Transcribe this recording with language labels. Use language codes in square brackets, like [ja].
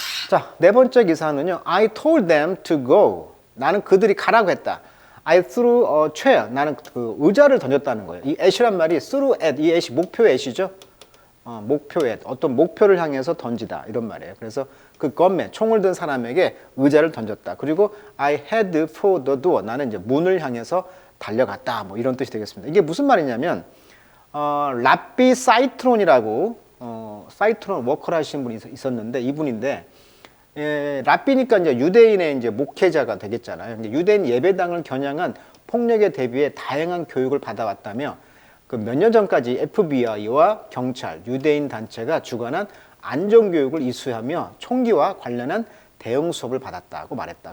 [ko] 자, 네 번째 기사는요. [en] I told them to go. [ko] 나는 그들이 가라고 했다. [en] I threw a chair. [ko] 나는 그 의자를 던졌다는 거예요. 이 at이란 말이 [en] threw at. [ko] 이 at이 목표의 at이죠. 목표 at. 어떤 목표를 향해서 던지다. 이런 말이에요. 그래서 그 건맨, 총을 든 사람에게 의자를 던졌다. [en] 그리고 I head for the door. [ko] 나는 이제 문을 향해서 달려갔다. 뭐 이런 뜻이 되겠습니다. 이게 무슨 말이냐면 라비 사이트론이라고 사이트론 워커를 하시는 분이 있었는데 이분인데 라비니까 이제 유대인의 이제 목회자가 되겠잖아요. 유대인 예배당을 겨냥한 폭력에 대비해 다양한 교육을 받아왔다며 그 몇 년 전까지 FBI와 경찰, 유대인 단체가 주관한 안전교육을 이수하며 총기와 관련한 대응 수업을 받았다고 말했다.